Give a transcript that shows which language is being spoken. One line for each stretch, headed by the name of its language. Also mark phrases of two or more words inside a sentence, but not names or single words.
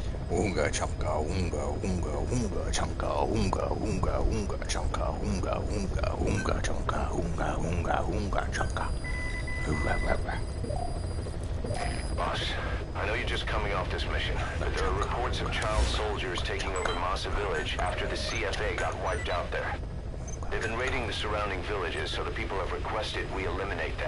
English: Unga chunka, unga, unga, unga chunka, unga, unga, unga chunka, unga, unga, unga chunka, unga, unga, unga chunka. Boss, I know you're just coming off this mission, but there are reports of child soldiers taking over Masa Village after the CFA got wiped out there. They've been raiding the surrounding villages, so the people have requested we eliminate them.